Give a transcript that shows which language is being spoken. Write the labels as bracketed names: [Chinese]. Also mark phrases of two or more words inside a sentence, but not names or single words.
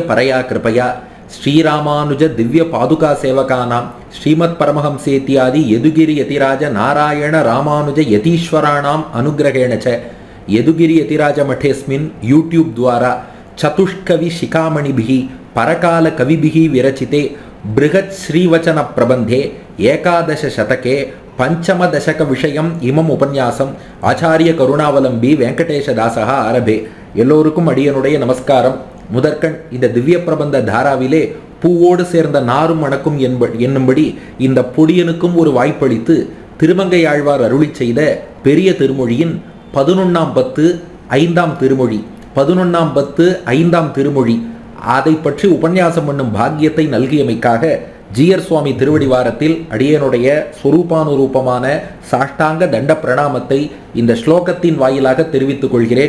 [Sanskrit] परया कृपया श्रीरामानुज दिव्य पादुका सेवकानाम् श्रीमत् परमहंसेत्यादि यदुगिरि यतिराज नारायण रामानुज यतीश्वराणाम् अनुग्रहेण च यदुगिरि यतिराज மठेस्मिन् யூடியூப் द्वारा चतुष्कवि शिखामणिभिः परकाल कविभिः विरचिते बृहत् श्रीवचन प्रबंधे एकादश शतके पंचम दशक विषयम इमम उपन्यासम आचार्य करुणावलंबी वेंकटेशदासः आरभे. [Tamil] எல்லோருக்கும் அடியனுடைய நமஸ்காரம். முதற்கண் இந்த திவ்ய பிரபந்த தாராவிலே பூவோடு சேர்ந்த நாரும் மணக்கும் என்னும்படி இந்த பொடியனுக்கும் ஒரு வாய்ப்பளித்து திருமங்கையாழ்வார் அருளி செய்த பெரிய திருமொழியின் 11ஆம் பத்து 5ஆம் திருமொழி 11ஆம் பத்து 5ஆம் திருமொழி அதை பற்றி உபன்யாசம் பண்ணும் பாக்கியத்தை நல்கியமைக்காக ஜீயர் சுவாமி திருவடிவாரத்தில் அடியனுடைய ஸ்வரூபானுரூபமான சாஷ்டாங்க தண்ட பிரணாமத்தை இந்த ஸ்லோகத்தின் வாயிலாக தெரிவித்துக் கொள்கிறேன்.